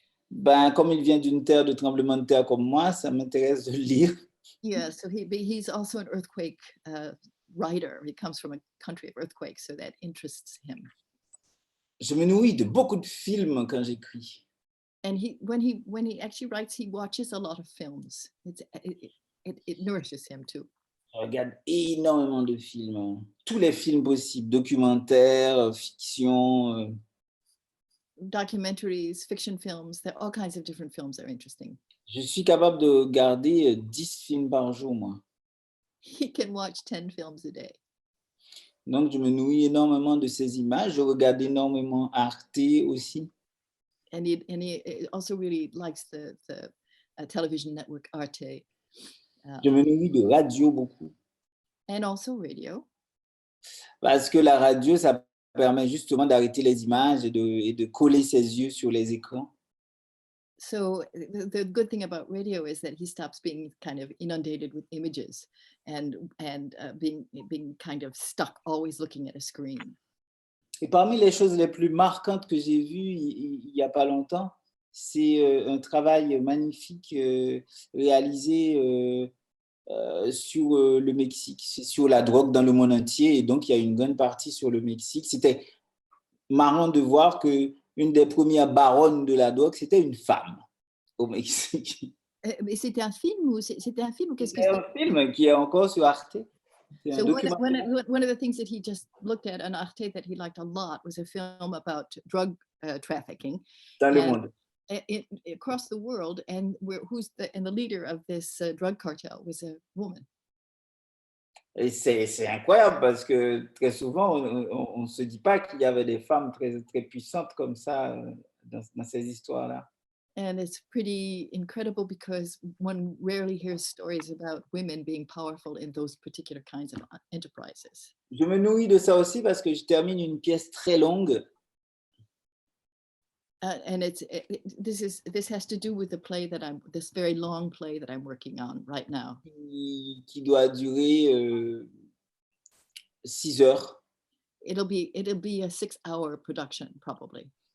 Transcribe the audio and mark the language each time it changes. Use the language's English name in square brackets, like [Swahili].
[French] Ben, comme il vient d'une terre de tremblement de terre comme moi, ça m'intéresse de le lire. [English] Yeah, so he's also an earthquake writer. He comes from a country of earthquakes, so that interests him. [French] Je me nourris de beaucoup de films quand j'écris. [English] And when he actually writes, he watches a lot of films. It nourishes him too. [French] Je regarde énormément de films, tous les films possibles, documentaires, fiction. [English] Documentaries, fiction films, there are all kinds of different films that are interesting. [French] Je suis capable de regarder 10 films par jour, moi. [English] He can watch 10 films a day. [French] Donc, je me nourris énormément de ces images. Je regarde énormément Arte aussi. [English] And he also really likes the television network Arte. [French] Je me nourris de radio beaucoup. [English] And also radio. [French] Parce que la radio, ça permet justement d'arrêter les images et de coller ses yeux sur les écrans. [English] So the good thing about radio is that he stops being kind of inundated with images and being kind of stuck always looking at a screen. [French] Et parmi les choses les plus marquantes que j'ai vues il y a pas longtemps, c'est un travail magnifique réalisé sur le Mexique. C'est sur la drogue dans le monde entier, et donc il y a une grande partie sur le Mexique. C'était marrant de voir que une des premières baronnes de la drogue, c'était une femme au Mexique. Mais c'était un film ou qu'est-ce que C'est un film qui est encore sur Arte. C'est un [English] So [French] documentaire. [English] one of the things that he just looked at on Arte that he liked a lot was a film about drug trafficking [French] Dans le [English] and [French] monde. [English] across the world, and the leader of this drug cartel was a woman. [French] Et c'est incroyable parce que très souvent, on ne se dit pas qu'il y avait des femmes très, très puissantes comme ça dans ces histoires-là. [English] And it's pretty incredible because one rarely hears stories about women being powerful in those particular kinds of enterprises. [French] Je me nourris de ça aussi parce que je termine une pièce très longue. [English] And this has to do with the play this very long play that I'm working on right now. [French] Qui doit durer 6 heures. [English] It'll be a 6-hour production probably.